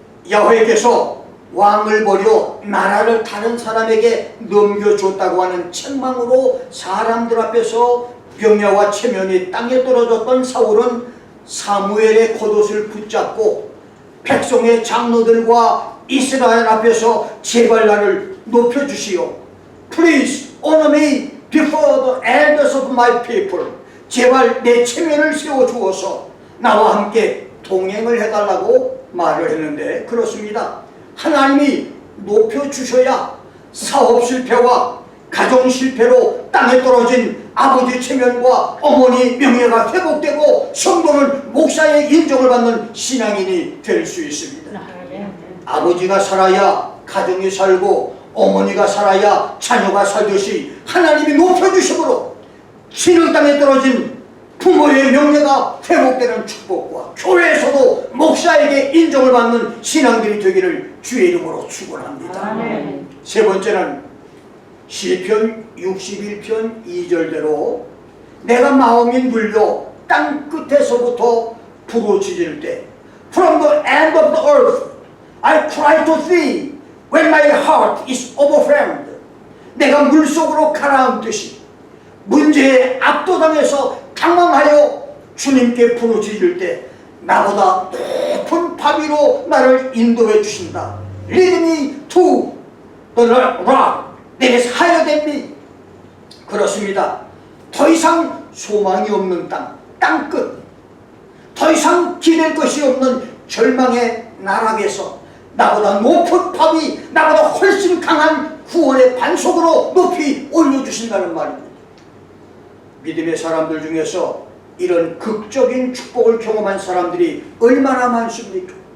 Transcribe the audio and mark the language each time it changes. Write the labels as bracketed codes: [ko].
[ko] 야훼께서 왕을 버려 나라를 다른 사람에게 넘겨줬다고 하는 책망으로 사람들 앞에서 명예와 체면이 땅에 떨어졌던 사울은 사무엘의 겉옷을 붙잡고 백성의 장로들과 이스라엘 앞에서 제발 나를 높여주시오. [en] Please honor me before the elders of my people. [ko] 제발 내 체면을 세워주어서 나와 함께 동행을 해달라고 말을 했는데 그렇습니다. 하나님이 높여주셔야 사업 실패와 가정 실패로 땅에 떨어진 아버지 체면과 어머니 명예가 회복되고 성도는 목사의 인정을 받는 신앙인이 될 수 있습니다. 아버지가 살아야 가정이 살고 어머니가 살아야 자녀가 살듯이 하나님이 높여주심으로 신흥 땅에 떨어진 부모의 명예가 회복되는 축복과 교회에서도 목사에게 인정을 받는 신앙들이 되기를 주의 이름으로 축원합니다. 아멘. 세 번째는 시편 61편 2절대로 내가 마음이 눌려 땅 끝에서부터 부르짖을 때 [en] From the end of the earth I cry to thee when my heart is overwhelmed. [ko] 내가 물속으로 가라앉듯이 문제에 압도당해서 당황하여 주님께 부르짖을 때 나보다 높은 바위로 나를 인도해 주신다. [en] Lead me to the rock that is higher than me. [ko] 그렇습니다. 더 이상 소망이 없는 땅 끝, 더 이상 기댈 것이 없는 절망의 나락에서 나보다 높은 바위, 나보다 훨씬 강한 구원의 반석으로 높이 올려주신다는 말입니다. 믿음의 사람들 중에서 이런 극적인 축복을 경험한 사람들이 얼마나 많습니까?